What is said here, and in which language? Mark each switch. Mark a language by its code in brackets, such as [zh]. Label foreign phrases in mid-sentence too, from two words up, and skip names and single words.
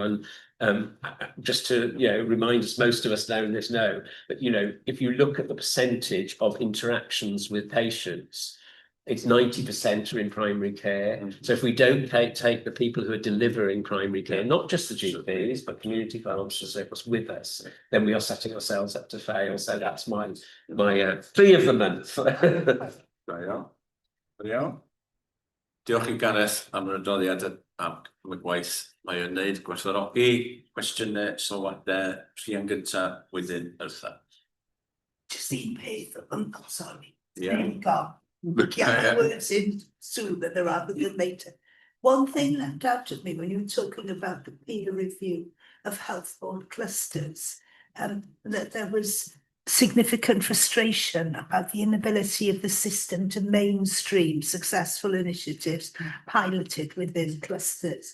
[en] And just to remind us, most of us know this know, but if you look at the percentage of interactions with patients, it's 90% are in primary care. So if we don't take the people who are delivering primary care, not just the GPs, but community pharmacists with us, then we are setting ourselves up to fail. So that's my plea of the month. [cy] Diolch i Gareth am yr adroddiad am y gwaith mae o'n wneud, gwerthfawrogi, cwestiynau, sylwadau, rhian gynta, wedyn Yrtha. Just un peth, [en] I'm sorry. Yeah. Yeah, words in sooner rather than later. One thing left out of me when you were talking about the peer review of health board clusters, that there was significant frustration about the inability of the system to mainstream successful initiatives piloted within clusters.